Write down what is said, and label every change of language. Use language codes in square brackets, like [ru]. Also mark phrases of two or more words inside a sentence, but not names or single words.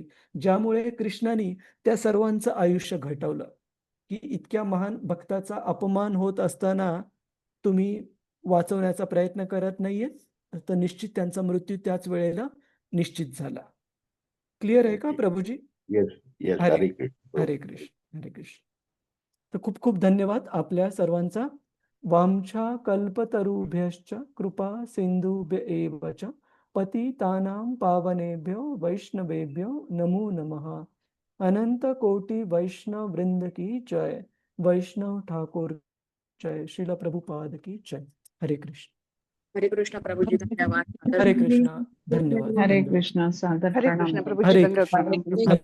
[mr] ज्यामुळे कृष्णाने त्या सर्वांचं आयुष्य घटवलं, की इतक्या महान भक्ताचा अपमान होत असताना तुम्ही वाचवण्याचा प्रयत्न करत नाहीये, तर निश्चित त्यांचा मृत्यू त्याच वेळेला निश्चित झाला. क्लिअर आहे का [en] Okay. [mr] प्रभूजी? [en] yes yes [mr] हरे हरे कृष्ण. हरे कृष्ण हरे कृष्ण. तर खूप खूप धन्यवाद आपल्या सर्वांचा. [sa] वामच्या कल्पतरुभ्यश्च कृपा सिंधुभ्य एव च पतितानां पावनेभ्यो वैष्णवेभ्यो नमो नमः. [hi] अनंत कोटि वैष्णव वृंद की जय. वैष्णव ठाकुर जय. श्रील प्रभुपाद की जय. हरे कृष्ण. [mr] हरे कृष्ण प्रभूजी, धन्यवाद. हरे कृष्ण. धन्यवाद. हरे धन्यवाद. कृष्ण, सादर हरे प्रणाम. कृष्ण प्रभूजी, हरे दंडवत कृष्ण. प्रणाम.